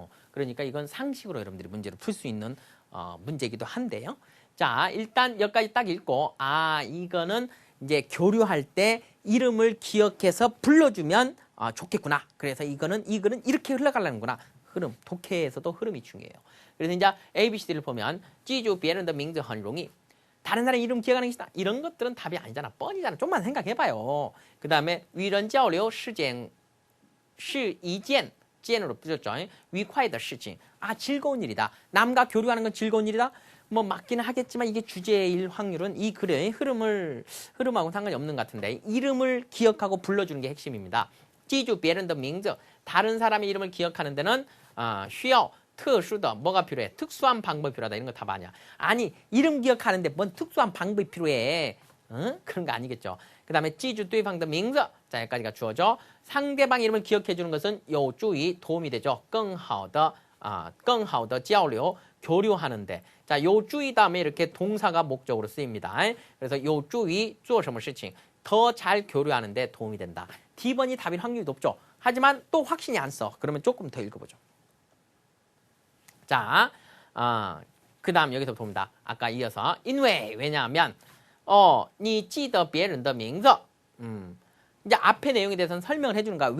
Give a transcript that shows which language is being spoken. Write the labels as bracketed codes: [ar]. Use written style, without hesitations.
[ko] 그러니까 이건 상식으로 여러분들이 문제를 풀 수 있는 문제이기도 한데요. 자, 일단 여기까지 딱 읽고 이거는 이제 교류할 때 이름을 기억해서 불러주면 좋겠구나. 그래서 이거는 이렇게 흘러가려는구나. 흐름, 독해에서도 흐름이 중요해요. 그래서 이제 ABCD를 보면 [zh] 记住别人的名字很容易. [ko] 다른 사람 이름 기억하는 게 쉽다. 이런 것들은 답이 아니잖아. 뻔이잖아. 좀만 생각해봐요. 그 다음에 [zh] 与人交流是一件 [ko] 젠으로 붙였죠. [zh] 愉快的事情. [ko] 즐거운 일이다. 남과 교류하는 건 즐거운 일이다. 뭐 맞기는 하겠지만 이게 주제일 확률은 이 글의 흐름하고는 상관이 없는 것 같은데 이름을 기억하고 불러주는 게 핵심입니다. [zh] 记住别人的名字. [ko] 다른 사람의 이름을 기억하는 데는 [zh] 需要特殊的 [ko] 뭐가 필요해? 특수한 방법이 필요하다. 이런 거 답 아니야. 아니 이름 기억하는데 뭔 특수한 방법이 필요해? 응? 그런 거 아니겠죠. 그 다음에 [zh] 记住对方的名字 [ko] 자 여기까지가 주어져. 상대방 이름을 기억해 주는 것은 [zh] 有助于 [ko] 도움이 되죠. [zh] 更好的交流 [ko] 교류하는데. 자, [zh] 有助于 [ko] 다음에 이렇게 동사가 목적으로 쓰입니다. 그래서 [zh] 有助于做什么事情 [ko] 더 잘 교류하는데 도움이 된다. D번이 답일 확률이 높죠. 하지만 또 확신이 안 써. 그러면 조금 더 읽어보죠. 자, 그 다음 여기서 봅니다. 아까 이어서 [zh] 因为 [ko] 왜냐하면 [zh] 你记得别人的名字 [ko] 이제 앞의 내용에 대해서는 설명을 해주는 거야.